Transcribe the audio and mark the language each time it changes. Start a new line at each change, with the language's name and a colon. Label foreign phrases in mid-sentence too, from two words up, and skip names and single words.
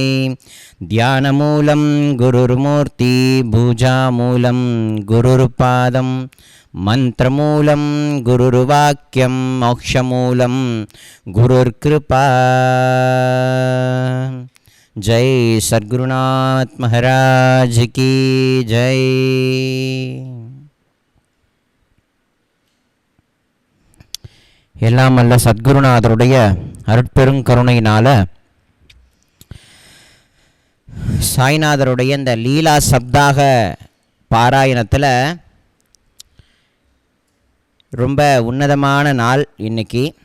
Sanskrit: ध्यानमूलं गुरुर्मूर्ति भुजामूलं गुरुर्पादं मंत्रमूलं गुरुर्वाक्यं मोक्षमूलं गुरुर्कृपा।
Hindi: जय सद्गुरुनाथ महाराज की जय।
Tamil: எல்லாம் வல்ல சத்குருநாதருடைய அருட்பெருங்கருணையினால சாய்நாதருடைய இந்த லீலா சப்தாக பாராயணத்தில் ரொம்ப உன்னதமான நாள் இன்னைக்கு.